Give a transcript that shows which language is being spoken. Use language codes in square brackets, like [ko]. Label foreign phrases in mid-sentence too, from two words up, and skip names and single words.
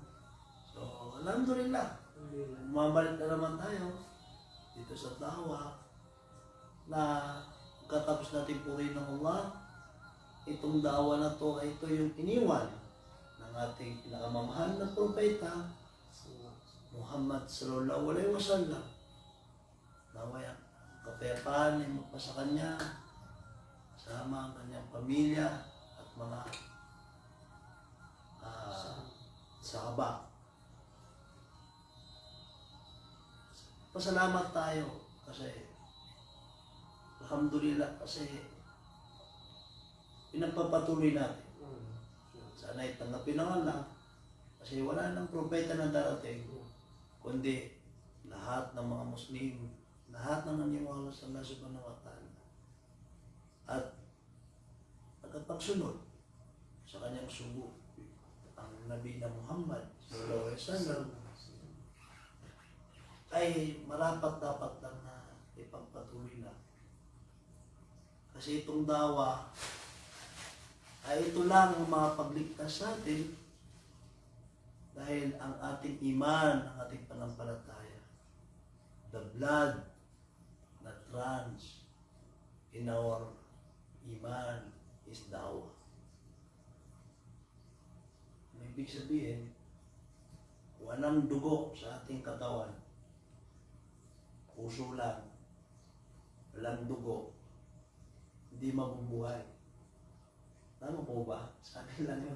[tl] So, alhamdulillah. Bumabalik na naman tayo dito sa dawa na katapos natin purihin ng Allah. Itong dawa na to ay ito yung iniwan ng ating pinakamamahal na propeta Muhammad [ar] صلى الله عليه وسلم. [tl] Naway ang kapayapaan ay magpasa kanya, sama ang kanyang pamilya at mga sahaba. Pasalamat tayo kasi alhamdulillah kasi pinagpapatuloy natin. Sana itanggapin ng Allah kasi wala nang propeta na darating kundi lahat ng mga Muslim, lahat ng naniwala sa Allah [ar] سبحانه وتعالى [tl] at nagkapagsunod sa kanyang sugo ang Nabi na Muhammad [ar] صلى الله عليه وسلم [tl] ay marapat dapat lang na ipagpatuloy na. Kasi itong dawa ay ito lang ang makapagligtas sa atin dahil ang ating iman, ang ating panampalataya, [en] the blood that runs in our iman is dawa. [tl] Ibig sabihin, walang dugo sa ating katawan. Puso lang, walang dugo, hindi mabubuhay. Tama po ba? Sabi lang yun.